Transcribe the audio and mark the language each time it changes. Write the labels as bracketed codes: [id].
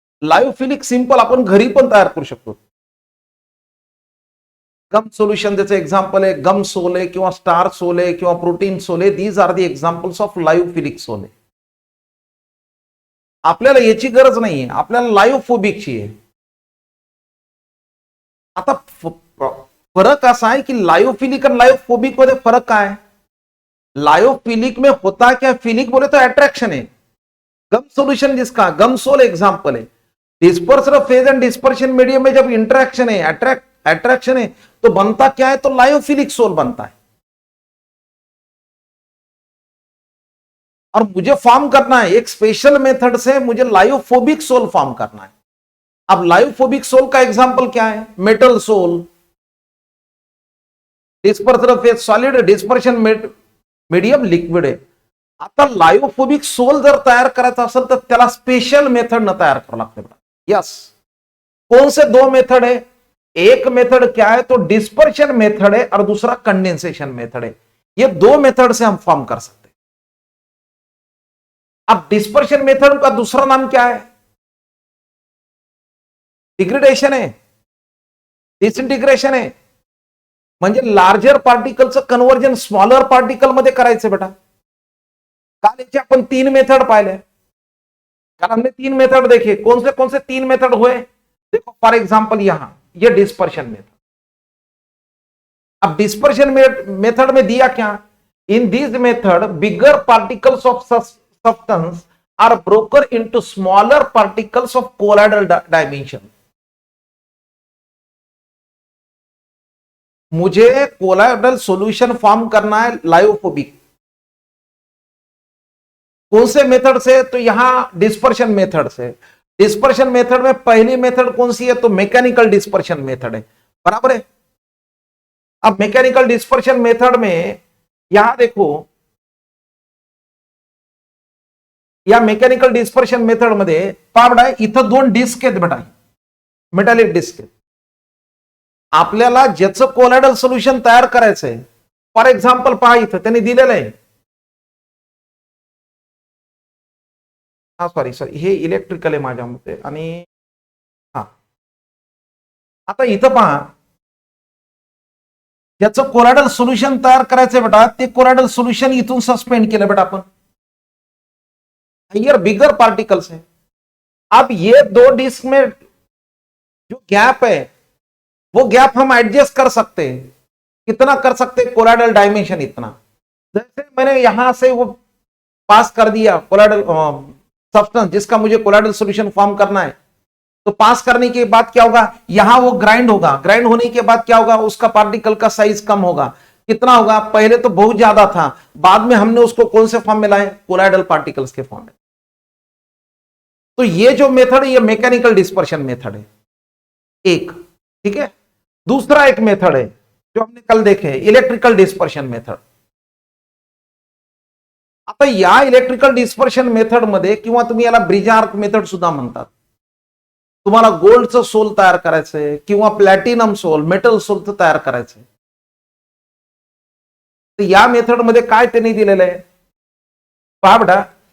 [mr] Lyophilic simple आपण घरी पण तयार करू शकतो. गम सोल्युशन त्याचं एक्झाम्पल आहे, गम सोल आहे किंवा स्टार सोल आहे किंवा प्रोटीन सोल आहे. [en] these are the examples of lyophilic sol [mr] आहे. आपल्याला याची गरज नाहीये, आपल्याला लायोफोबिकची आहे. आता फरक असा [hi] है कि [mr] लायोफिलिक और लायोफोबिक मध्ये फरक काय है? [hi] लायोफिलिक में होता क्या, फिलिक बोले तो अट्रैक्शन है. गम सॉल्यूशन जिसका गम सोल एग्जांपल है. Disperser phase and dispersion medium में जब इंटरेक्शन है, अट्रैक्शन है, तो बनता क्या है? तो लायोफिलिक सोल बनता है. और मुझे फॉर्म करना है एक स्पेशल मेथड से, मुझे लायोफोबिक सोल फॉर्म करना है. अब लायोफोबिक सोल का एग्जांपल क्या है? Metal soul, disperser phase solid, dispersion medium liquid [mr] आहे. आता लायोफोबिक सोल जर तयार करायचा असेल तर त्याला स्पेशल मेथड न तयार करावं लागतं. [en] Yes. [hi] कौन से दो मेथड है? एक मेथड क्या है? तो डिस्पर्शन मेथड है और दूसरा कंडेंसेशन मेथड है. ये दो मेथड से हम फॉर्म कर सकते हैं. अब डिस्पर्शन मेथड का दूसरा नाम क्या है? डिग्रेडेशन है, डिसइंटिग्रेशन है. [mr] म्हणजे लार्जर पार्टिकलचं कन्वर्जन स्मॉलर पार्टिकल मध्ये करायचं बेटा. काल याचे आपण तीन मेथड पाहिले. [hi] कल हमने तीन मेथड देखे. कौन से तीन मेथड हुए? देखो फॉर एग्जांपल यहां ये डिस्पर्शन मेथड. अब डिस्पर्शन मेथड में दिया क्या? [en] In this method bigger particles of substance are broken into smaller particles of colloidal dimension. [hi] मुझे कोलॉइडल सॉल्यूशन फॉर्म करना है लायोफोबिक. कौन से मेथड से? तो यहां डिस्पर्शन मेथड से. डिस्पर्शन मेथड में पहली मेथड कौन सी है? तो मैकेनिकल डिस्पर्शन मेथड है. बराबर है. अब मैकेनिकल डिस्पर्शन मेथड में यहां देखो, [mr] या मैकेनिकल डिस्पर्शन मेथड मध्ये पावडा इथं दोन डिस्क आहेत बेटा, मेटॅलिक डिस्क आहेत. आपल्याला ज्याचं कोलॉइडल सोल्युशन तयार करायचंय, फॉर एक्झाम्पल पहा इथं त्यांनी दिलेलं आहे. सॉरी हे इलेक्ट्रिकल आहे माझ्या मते. आणि हा आता इथं पहा, ज्याचं कोलॉइडल सोल्युशन तयार करायचंय बेटा, ते कोलॉइडल सोल्युशन इथून सस्पेंड केलं बेटा आपण. [en] here bigger particles [hi] है. अब ये दो डिस्क में जो गैप है, वो गैप हम एडजस्ट कर सकते हैं. कितना कर सकते हैं? कोलॉइडल डायमेंशन इतना. जैसे मैंने यहां से वो पास कर दिया कोलॉइडल सब्सटेंस जिसका मुझे कोलॉइडल सॉल्यूशन फॉर्म करना है, तो पास करने के बाद क्या होगा? यहां वो ग्राइंड होगा. ग्राइंड होने के बाद क्या होगा? उसका पार्टिकल का साइज कम होगा. कितना होगा? पहले तो बहुत ज्यादा था, बाद में हमने उसको कौन से फॉर्म में लाए? कोलॉइडल पार्टिकल्स के फॉर्म में. तो ये जो मेथड है, ये मैकेनिकल डिस्पर्शन मेथड है एक. ठीक है. दूसरा एक मेथड है जो हमने कल देखे, इलेक्ट्रिकल डिस्पर्शन मेथड. [mr] आता या इलेक्ट्रिकल डिस्पर्शन मेथड मध्ये, किंवा तुम्ही याला ब्रिज आर्क मेथड सुद्धा म्हणतात, तुम्हाला गोल्डचं सोल तयार करायचंय किंवा प्लॅटिनम सोल, मेटल सोल तयार करायचंय. तर या मेथड मध्ये काय त्यांनी दिलेलं आहे पहा बेटा.